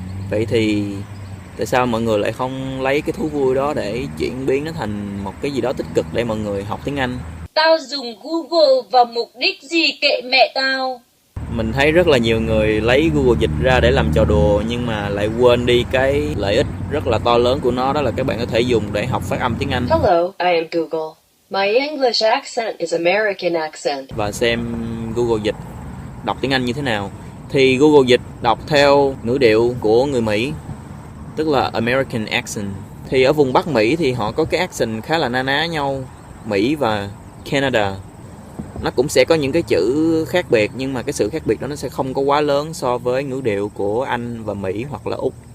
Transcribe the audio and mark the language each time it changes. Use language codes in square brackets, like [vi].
[vi] Vậy thì tại sao mọi người lại không lấy cái thú vui đó để chuyển biến nó thành một cái gì đó tích cực để mọi người học tiếng Anh? Tao dùng Google vào mục đích gì kệ mẹ tao. Mình thấy rất là nhiều người lấy Google Dịch ra để làm trò đùa, nhưng mà lại quên đi cái lợi ích rất là to lớn của nó, đó là các bạn có thể dùng để học phát âm tiếng Anh. [en] Hello, I am Google. My English accent is American accent. [vi] Và xem Google Dịch đọc tiếng Anh như thế nào. Thì Google Dịch đọc theo ngữ điệu của người Mỹ, tức là American accent. Thì ở vùng Bắc Mỹ thì họ có cái accent khá là na ná nhau. Mỹ và Canada nó cũng sẽ có những cái chữ khác biệt, nhưng mà cái sự khác biệt đó nó sẽ không có quá lớn so với ngữ điệu của Anh và Mỹ hoặc là Úc.